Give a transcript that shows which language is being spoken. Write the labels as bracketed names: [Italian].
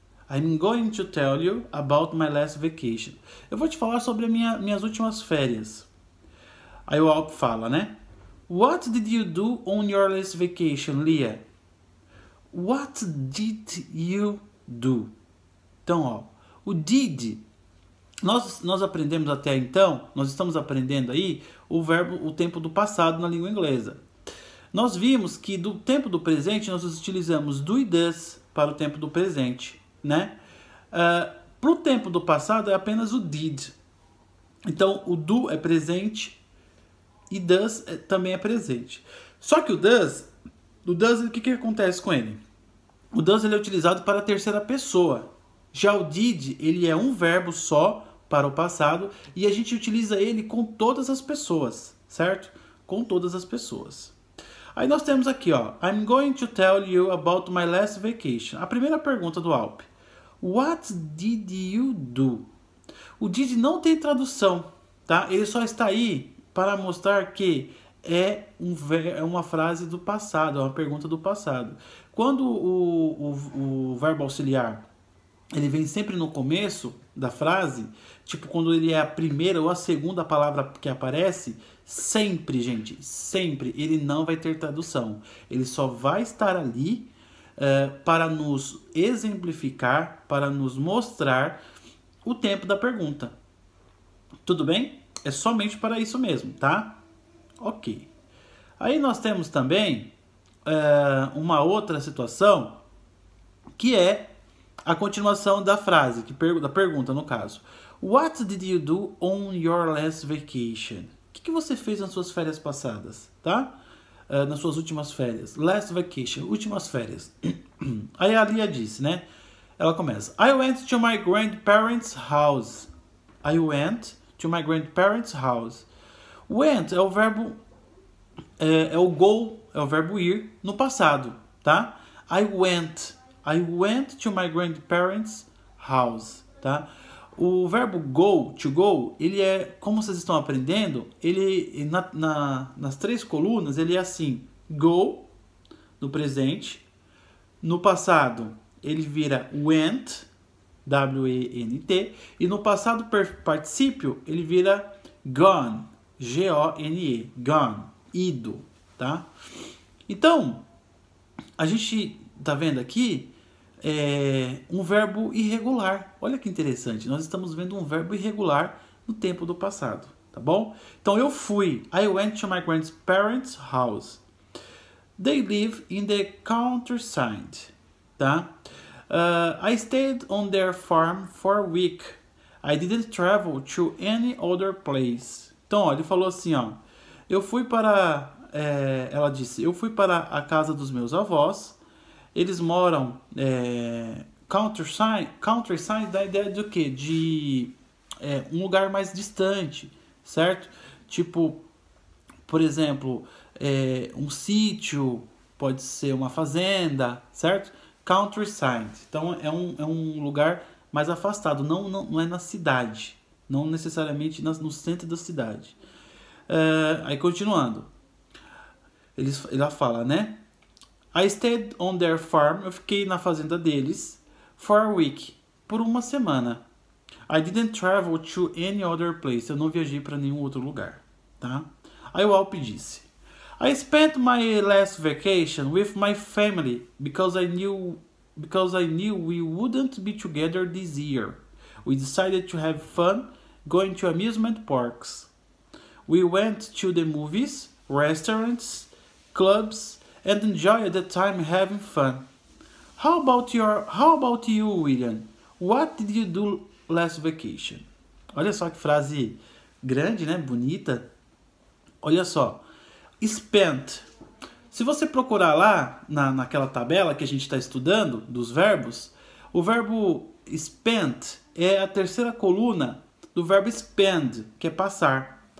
[English] I'm going to tell you about my last vacation. [Portuguese] Eu vou te falar sobre minhas últimas férias. Aí o Alp fala, né? [English] What did you do on your last vacation, Lia? What did you do? [Portuguese] Então, ó, o did, nós aprendemos até então, nós estamos aprendendo aí o tempo do passado na língua inglesa. Nós vimos que do tempo do presente nós utilizamos do e does para o tempo do presente, né? Para o tempo do passado é apenas o did. Então, o do é presente e does também é presente. Só que o does, o que acontece com ele? O does ele é utilizado para a terceira pessoa. Já o did, ele é um verbo só para o passado e a gente utiliza ele com todas as pessoas, certo? Com todas as pessoas. Aí nós temos aqui, ó, [English] I'm going to tell you about my last vacation. [Portuguese] A primeira pergunta do Alp. [English] What did you do? [Portuguese] O did não tem tradução, tá? Ele só está aí para mostrar que é uma frase do passado, é uma pergunta do passado. Quando o verbo auxiliar ele vem sempre no começo da frase, tipo quando ele é a primeira ou a segunda palavra que aparece, sempre, gente, sempre ele não vai ter tradução. Ele só vai estar ali para nos exemplificar, para nos mostrar o tempo da pergunta. Tudo bem? É somente para isso mesmo, tá? Ok. Aí nós temos também uma outra situação que é a continuação da frase, da pergunta no caso. [English] What did you do on your last vacation? [Portuguese] O que você fez nas suas férias passadas, tá? Nas suas últimas férias. Last vacation, últimas férias. Aí a Lia disse, né? Ela começa. [English] I went to my grandparents' house. I went to my grandparents' house. [Portuguese] Went é o verbo... É o go, é o verbo ir no passado, tá? [English] I went to my grandparents' house, tá? [Portuguese] O verbo go, to go, ele é, como vocês estão aprendendo, ele nas 3 colunas, ele é assim, go, no presente, no passado, ele vira went, W-E-N-T, e no passado particípio, ele vira gone, G-O-N-E, gone, ido, tá? Então, a gente tá vendo aqui um verbo irregular. Olha que interessante, nós estamos vendo um verbo irregular no tempo do passado, tá bom? Então eu fui, [English] I went to my grandparents' house. They live in the countryside, tá? I stayed on their farm for a week. I didn't travel to any other place. [Portuguese] Então, ó, ele falou assim, ó, eu fui para, ela disse, eu fui para a casa dos meus avós. Eles moram countryside dá a ideia de o quê? De um lugar mais distante, certo? Tipo, por exemplo, um sítio, pode ser uma fazenda, certo? Countryside. Então é um lugar mais afastado, não é na cidade, não necessariamente no centro da cidade. Aí continuando, ela fala, né? [English] I stayed on their farm. [Portuguese] Eu fiquei na fazenda deles [English] for a week, [Portuguese] por uma semana. [English] I didn't travel to any other place. [Portuguese] Eu não viajei para nenhum outro lugar, tá? Aí o Alp disse: [English] I spent my last vacation with my family because I knew we wouldn't be together this year. We decided to have fun going to amusement parks. We went to the movies, restaurants, clubs, and enjoy the time having fun. How about you, William? What did you do last vacation? [Portuguese] Olha só que frase grande, né? Bonita. Olha só. Spent. Se você procurar lá naquela tabela que a gente está estudando dos verbos, o verbo spent é a terceira coluna do verbo spend, que é passar.